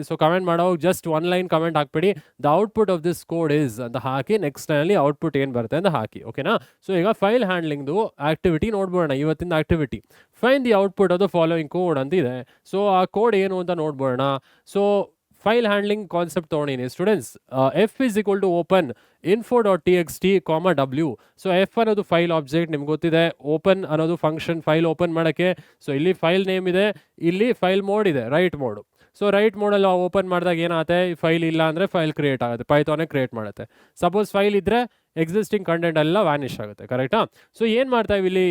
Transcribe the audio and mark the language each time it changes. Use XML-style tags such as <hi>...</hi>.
<kn>So comment ಮಾಡೋ just 1 line comment ಹಾಕ್ಬಿಡಿ,</kn> <en>the output of this code is</en> <kn>ಅಂತ ಹಾಕಿ, next ಲೈನಲ್ಲಿ ಔಟ್ಪುಟ್ ಏನು ಬರುತ್ತೆ ಅಂತ ಹಾಕಿ, ಓಕೆನಾ? ಸೊ ಈಗ ಫೈಲ್ ಹ್ಯಾಂಡ್ಲಿಂಗ್ದು ಆಕ್ಟಿವಿಟಿ ನೋಡ್ಬೋಣ. ಇವತ್ತಿನ activity</kn> <en>find the output of the following code</en> <kn>ಅಂತ ಇದೆ. ಸೊ ಆ ಕೋಡ್ ಏನು ಅಂತ ನೋಡ್ಬೋಣ. ಸೊ ಫೈಲ್ ಹ್ಯಾಂಡ್ಲಿಂಗ್ ಕಾನ್ಸೆಪ್ಟ್ ತೊಗೊಂಡಿನಿ students.</kn> <en>F is equal to open info.txt, W.</en> <kn>So F ಅನ್ನೋದು ಫೈಲ್ ಆಬ್ಜೆಕ್ಟ್ ನಿಮ್ಗೆ ಗೊತ್ತಿದೆ, ಓಪನ್ ಅನ್ನೋದು ಫಂಕ್ಷನ್ ಫೈಲ್ ಓಪನ್ ಮಾಡೋಕ್ಕೆ. ಸೊ ಇಲ್ಲಿ ಫೈಲ್ ನೇಮ್ ಇದೆ, ಇಲ್ಲಿ ಫೈಲ್ ಮೋಡ್ ಇದೆ, right mode. So right ಮೋಡಲ್ಲಿ open ಮಾಡಿದಾಗ ಏನಾಗುತ್ತೆ? ಫೈಲ್ ಇಲ್ಲ ಅಂದರೆ ಫೈಲ್ ಕ್ರಿಯೇಟ್ ಆಗುತ್ತೆ, ಪೈಥಾನೇ ಕ್ರಿಯೇಟ್ ಮಾಡುತ್ತೆ. ಸಪೋಸ್ ಫೈಲ್ ಇದ್ದರೆ ಎಕ್ಸಿಸ್ಟಿಂಗ್ ಕಂಟೆಂಟ್ ಎಲ್ಲ ವ್ಯಾನಿಷ್ ಆಗುತ್ತೆ, ಕರೆಕ್ಟಾ? ಸೊ ಏನು ಮಾಡ್ತಾ ಇವಿ ಇಲ್ಲಿ?</kn>